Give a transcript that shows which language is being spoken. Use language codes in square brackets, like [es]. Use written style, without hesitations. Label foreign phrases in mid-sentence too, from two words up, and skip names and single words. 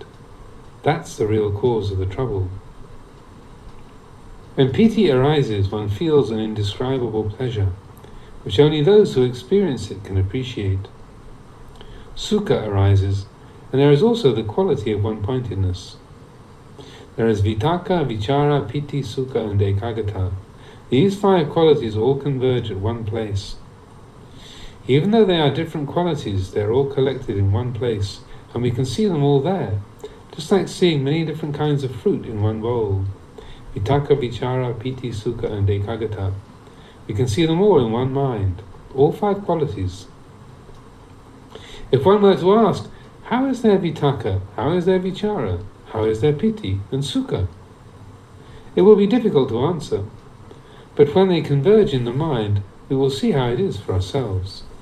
[en] That's the real cause of the trouble. When piti arises, one feels an indescribable pleasure, which only those who experience it can appreciate. Sukha arises, and there is also the quality of one-pointedness. [pi] There is vitakka, vichara, piti, sukha, [en] and ekaggata. These 5 qualities all converge at one place. Even though they are different qualities, they are all collected in one place, and we can see them all there, just like seeing many different kinds of fruit in one bowl. [pi] Vitakka, vichara, piti, sukha, [en] and ekaggata. We can see them all in one mind, all 5 qualities. If one were to ask, how is there vitakka, how is there vichara, how is there piti and sukha? It will be difficult to answer, but when they converge in the mind, we will see how it is for ourselves.